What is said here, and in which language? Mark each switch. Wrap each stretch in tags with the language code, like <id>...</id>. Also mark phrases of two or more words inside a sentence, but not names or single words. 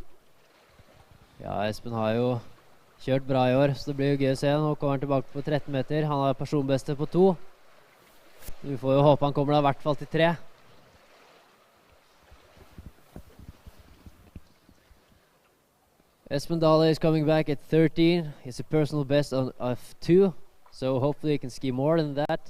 <no>Ja, Espen har jo kjørt bra i år, så det blir jo gøy å se. Nå kommer han tilbake på 13 meter. Han har personbeste på 2. Vi får jo håpe han kommer da I hvert fall til 3.</no> <en>Espen Dale is coming back at 13. It's a personal best of 2, so hopefully he can ski more than that.</en>